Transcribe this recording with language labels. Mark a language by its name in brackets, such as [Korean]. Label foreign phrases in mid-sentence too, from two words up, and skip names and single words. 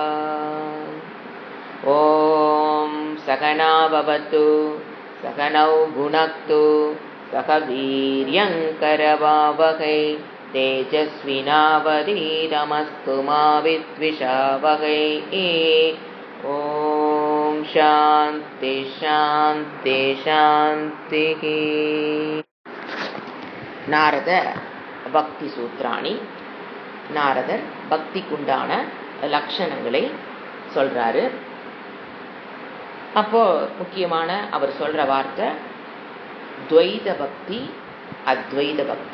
[Sanskrit] ॐ सकना भवतु सकनौ भुनक्तु सह वीर्यङ्करवावहै तेजस्विनावधीतमस्तु मा विद्विषावहै। ॐ शान्ति शान्ति शान्तिः। [Tamil] நாரத பக்தி சூத்ராணி. நாரதர் பக்திக்குண்டான லட்சணங்களை சொல்றாரு. அப்போ முக்கியமான அவர் சொல்ற வார்த்தை துவைத பக்தி அத்வைத பக்தி.